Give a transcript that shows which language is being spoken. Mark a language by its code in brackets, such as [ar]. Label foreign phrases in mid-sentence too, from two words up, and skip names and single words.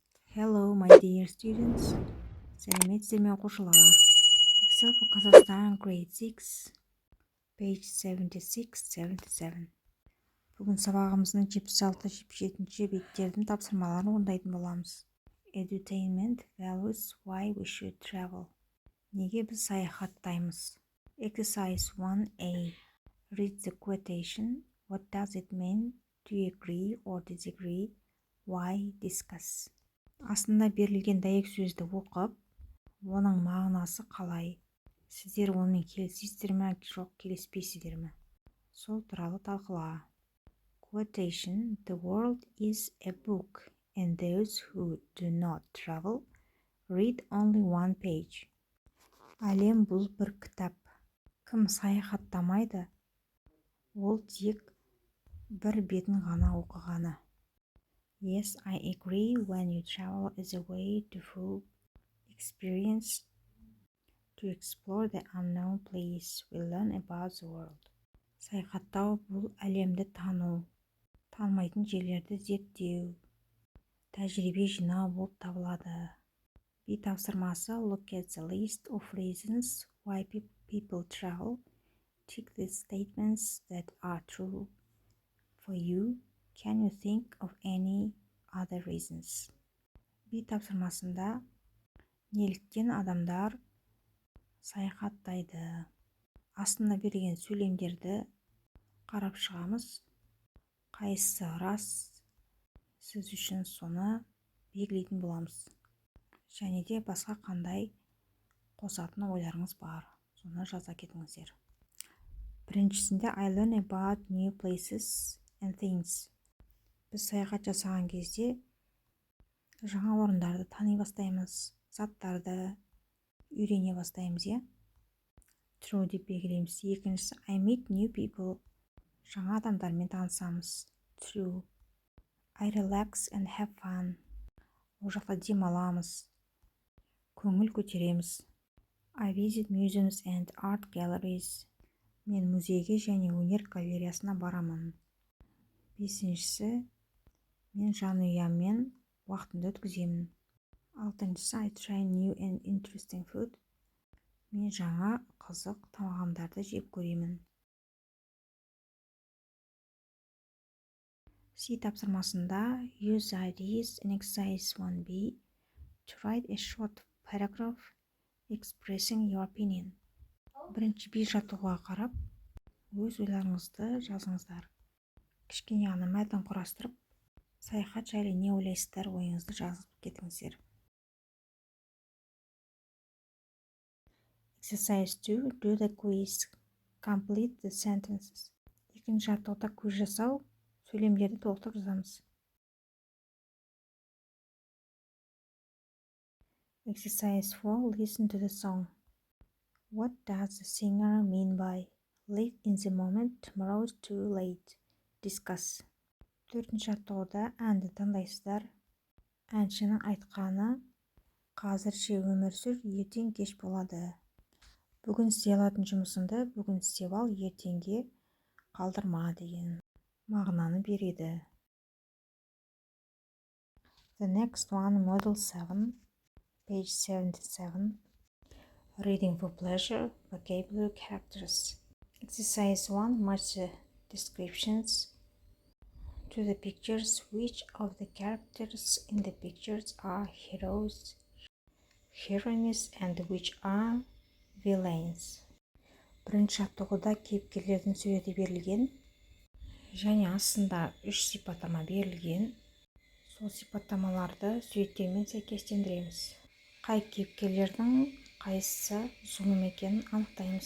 [en] Hello, my dear students. [kk] Сәлеметсіздер ме оқушылар? [en] Excel for Kazakhstan grade 6, page 76-77. [kk] Бүгін сабағымыздың 76-77 беттердің тапсырмаларын орындайтын боламыз. [en] Edutainment values why we should travel. [kk] Неге біз саяхаттаймыз? Exercise 1A. [en] Read the quotation. What does it mean? Do you agree or disagree? Why? Discuss. [kk] Астында берілген дәйек сөзді оқып, оның мағынасы қалай? Сіздер онымен келісесіздер ме, жоқ келіспейсіздер ме? Сол туралы талқыла. [en] Quotation: The world is a book, and those who do not travel read only one page. [kk] Әлем бұл бір кітап. Кім саяхаттамайды, ол тек бір бетін ғана оқығаны. [en] Yes, I agree. When you travel is a way to full experience, to explore the unknown place, we learn about the world. [kk] Саяхаттау бұл әлемді тану, танымайтын жерлерді зерттеу, тәжірибе жинау болып табылады. B тапсырмасы: [en] Look at the list of reasons why people travel. Tick the statements that are true for you. Can you think of any other reasons? [kk] B тапсырмасында неліктен адамдар саяхаттайды? Астында берген сөйлемдерді қарап шығамыз. Қайсысы рас, сіз үшін соны белгілейтін боламыз. Және де басқа қандай қосатын ойларыңыз бар, соны жаза кетіңіздер. [en] Біріншісінде I learn about new places and things. [kk] Біз саяхат жасаған кезде жаңа орындарды тани бастаймыз, заттарды үйрене бастаймыз, е? [en] True [kk] деп белгілейміз. Екіншісі [en] I meet new people. [kk] Жаңа адамдармен танысамыз. [en] True. I relax and have fun. [kk] Ол жақта демаламыз, көңіл көтереміз. [en] I visit museums and art galleries. [kk] Мен музейге және өнер галереясына барамын. Бесіншісі, мен жанұяммен уақытымды өткіземін. [en] Алтыншысы I try new and interesting food. [kk] Мен жаңа қызық тағамдарды жеп көремін. [en] C тапсырмасында use ideas in exercise 1B to write a short paragraph expressing your opinion. [kk] Бірінші B жаттығуға қарап, өз ойларыңызды жазыңыздар. Кішкене ғана мәтін құрастырып, саяхат жайлы не ойлайсыздар, ойыңызды жазып кетіңіздер. [en] Exercise 2. Do the quiz. Complete the sentences. [kk] Екінші жаттығуда көз жасау, сөйлемдерді толықтырып жазамыз. [en] Exercise 4. Listen to the song. What does the singer mean by live in the moment, tomorrow is too late? Discuss. [kk] Төртінші жаттығуда әнді тыңдайсыздар. Әншінің айтқаны қазірше өмір сүр, ертең кеш болады. Бүгін істей алатын жұмысыңды бүгін істеп ал, ертеңге қалдырма деген мағынаны береді. [en] The next one, Model 7, page 77. Reading for pleasure, vocabulary characters. Exercise 1, match the descriptions to the pictures. Which of the characters in the pictures are heroes, heroines, and which are villains? [kk] Бірінші жаттығуда кейіпкерлердің суреті берілген және астында 3 сипаттама берілген. Сол сипаттамаларды суреттермен сәйкестендіреміз. Қай кейіпкерлердің қайсысы зұлым екенін анықтаймыз.